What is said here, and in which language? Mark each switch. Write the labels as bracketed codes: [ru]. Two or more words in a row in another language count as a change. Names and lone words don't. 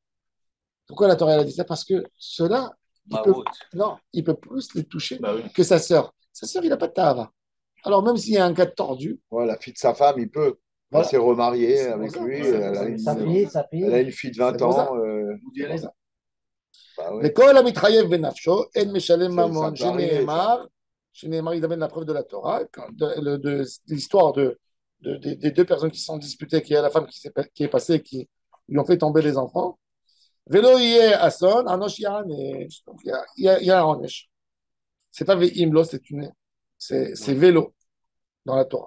[fr] Pourquoi la Torah elle a dit ça? Parce que cela, non, il peut plus les toucher que sa sœur. Sa sœur, il n'a pas de tahava. Alors, même s'il y a un cas tordu. Ouais, la fille de sa femme, il peut. Voilà. Elle s'est remariée avec ça. lui. Ouais, Elle a elle a une fille de 20 ans. [he] וכל המתחייב בנפשו, אין משלם ממון, שנאמר, [fr] il amène la preuve de la Torah, de l'histoire des deux personnes qui sont disputées, qui est la femme qui est passée, qui lui ont fait tomber les enfants. [he] ולא יהיה אסון ענוש יענש. [fr] Donc il y a un onesh. C'est pas veimlo, c'est vélo dans la Torah.